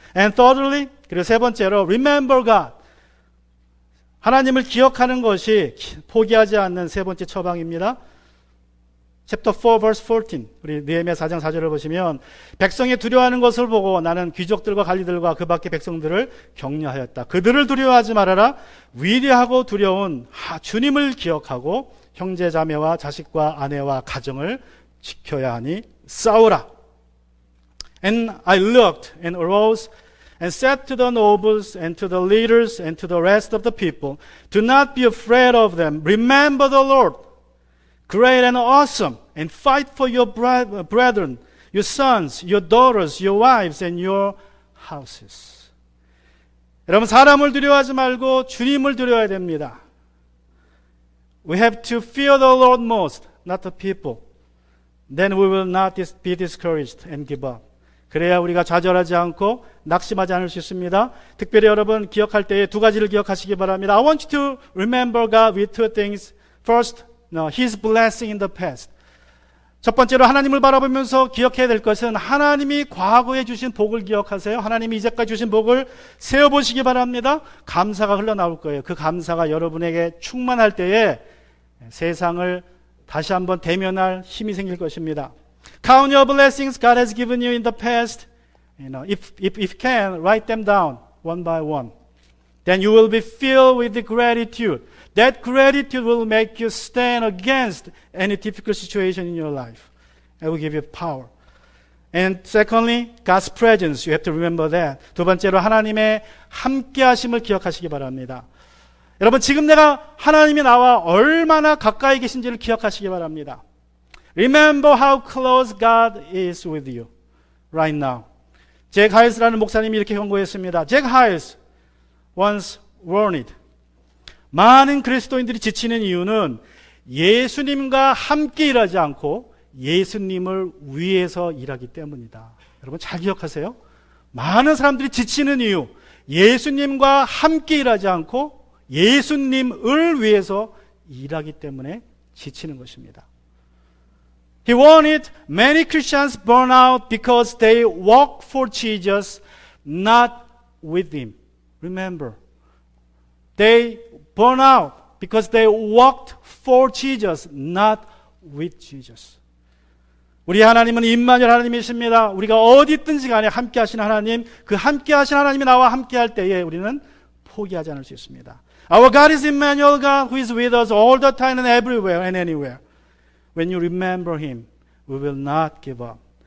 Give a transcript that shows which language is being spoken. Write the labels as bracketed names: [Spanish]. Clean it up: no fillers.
[English] And thirdly, [Korean] 그리고 세 번째로, [English] remember God. [Korean] 하나님을 기억하는 것이 포기하지 않는 세 번째 처방입니다. [English] Chapter 4, verse 14. [Korean] 우리 느헤미야 4장 4절을 보시면 백성이 두려워하는 것을 보고 나는 귀족들과 관리들과 그 밖의 백성들을 격려하였다. 그들을 두려워하지 말아라. 위대하고 두려운 주님을 기억하고 형제 자매와 자식과 아내와 가정을 지켜야 하니 싸우라. [English] And I looked and arose and said to the nobles and to the leaders and to the rest of the people, do not be afraid of them. Remember the Lord, great and awesome, and fight for your brethren, your sons, your daughters, your wives, and your houses. [Korean] 여러분, 사람을 두려워하지 말고 주님을 두려워해야 됩니다. [English] We have to fear the Lord most, not the people. Then we will not be discouraged and give up. [Korean] 그래야 우리가 좌절하지 않고 낙심하지 않을 수 있습니다. 특별히 여러분 기억할 때에 두 가지를 기억하시기 바랍니다. [English] I want you to remember God with two things. First, His blessing in the past. [Korean] 첫 번째로 하나님을 바라보면서 기억해야 될 것은 하나님이 과거에 주신 복을 기억하세요. 하나님이 이제까지 주신 복을 세어보시기 바랍니다. 감사가 흘러나올 거예요. 그 감사가 여러분에게 충만할 때에 세상을 다시 한번 대면할 힘이 생길 것입니다. [English] Count your blessings God has given you in the past. If you can, write them down one by one. Then you will be filled with the gratitude. That gratitude will make you stand against any difficult situation in your life. It will give you power. And secondly, God's presence. You have to remember that. [Korean] 두 번째로 하나님의 함께 하심을 기억하시기 바랍니다. 여러분, 지금 내가 하나님이 나와 얼마나 가까이 계신지를 기억하시기 바랍니다. [English] Remember how close God is with you right now. [Korean] 잭 하일스라는 목사님이 이렇게 경고했습니다. [English] 잭 하일스 once warned. [Korean] 많은 그리스도인들이 지치는 이유는 예수님과 함께 일하지 않고 예수님을 위해서 일하기 때문이다. 여러분 잘 기억하세요. 많은 사람들이 지치는 이유, 예수님과 함께 일하지 않고 예수님을 위해서 일하기 때문에 지치는 것입니다. [English] He wanted many Christians burn out because they walk for Jesus, not with Him. Remember, they burn out because they walked for Jesus, not with Jesus. [Korean] 우리 하나님은 임마누엘 하나님이십니다. 우리가 어디 있든지 간에 함께 하신 하나님, 그 함께 하신 하나님이 나와 함께 할 때에 우리는 포기하지 않을 수 있습니다. [English] Our God is Emmanuel God who is with us all the time and everywhere and anywhere. When you remember Him, we will not give up.